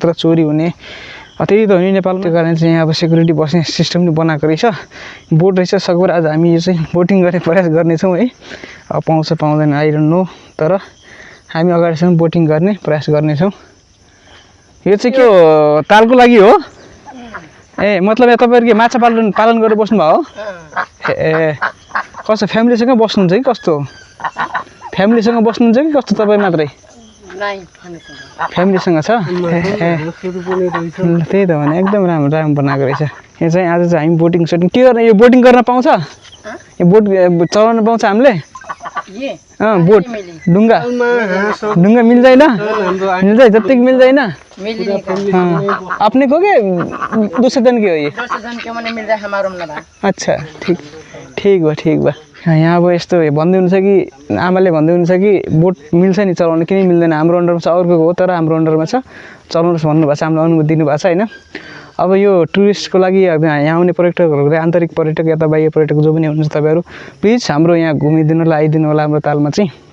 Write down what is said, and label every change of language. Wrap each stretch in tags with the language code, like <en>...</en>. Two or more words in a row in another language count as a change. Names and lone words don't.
<ne>नत्र चोरी हुने त्यही त हो नि नेपालमा त्यो कारण चाहिँ यहाँ अब सेक्युरिटी बस्ने सिस्टम पनि बनाएको रहेछ बोट रहेछ सकभर आज हामी यो चाहिँ बोटिङ गर्ने प्रयास गर्नेछौँ है अब पाउँछ पाउँदैन</ne> <en>I don't know</en> <ne>तर हामी अगाडिसम्म बोटिङ गर्ने प्रयास गर्नेछौँ यो चाहिँ के हो तालको लागि हो ए मतलब यहाँ तपाईँहरू के माछा पालन गरेर बस्नुभयो हो ए कस्तो फ्यामिलीसँग बस्नुहुन्छ कि कस्तो फ्यामिलीसँग बस्नुहुन्छ कि कस्तो तपाईँ मात्रै फ्यामिलीसँग छ त्यही त भने एकदम राम्रो राम्रो बनाएको रहेछ यहाँ चाहिँ आज चाहिँ हामी बोटिङ सोटिङ के गर्ने यो बोटिङ गर्न पाउँछ यो बोट चलाउन पाउँछ हामीले बोट ढुङ्गा ढुङ्गा मिल्दैन मिल्छ जतिको मिल्दैन</ne> <hi>अपने को के दूसरे जन</hi> <ne>के हो ये अच्छा ठीक भयो यहाँ अब यस्तो भन्दै हुनुहुन्छ कि आमाले भन्दै हुनुहुन्छ कि बोट मिल्छ नि चलाउन किन मिल्दैन हाम्रो अन्डरमा छ अर्को हो तर हाम्रो अन्डरमा छ चलाउनुहोस् भन्नुभएको छ हामीलाई अनुमति दिनुभएको छ होइन अब यो टुरिस्टको लागि यहाँ आउने पर्यटकहरू आन्तरिक पर्यटक या त बाह्य पर्यटक जो पनि हुनुहुन्छ तपाईँहरू प्लिज हाम्रो यहाँ घुमिदिनुलाई आइदिनु होला हाम्रो तालमा चाहिँ</ne>